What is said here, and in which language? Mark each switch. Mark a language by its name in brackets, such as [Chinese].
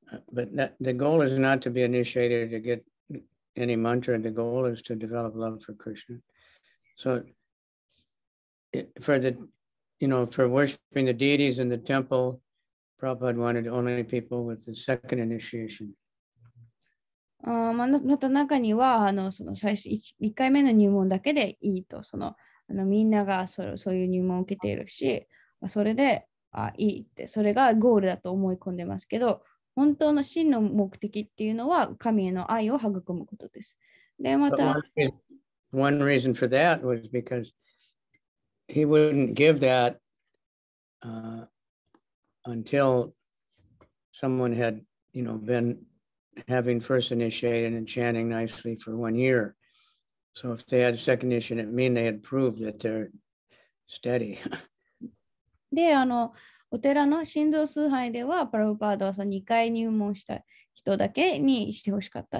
[English] But the goal is not to be initiated to get any mantra. The goal is to develop love for Krishna. So, for worshiping the deities in the temple, Prabhupada wanted only people with the second initiation. [Japanese] また中にはその最初 1回目の入門だけでいいと、みんながそういう入門を受けているし、それでいいって、それがゴールだと思い込んでますけど、本当の真の目的っていうのは神への愛を育むことです。で、また、 [English] one reason for that was because he wouldn't give that until someone had, been having first initiated and chanting nicely for 1 year. So if they had second initiation, it means they had proved that they're steady. [Japanese] で、お寺の神道崇拝では、プラブパーダはその2回入門した人だけにしてほしかった。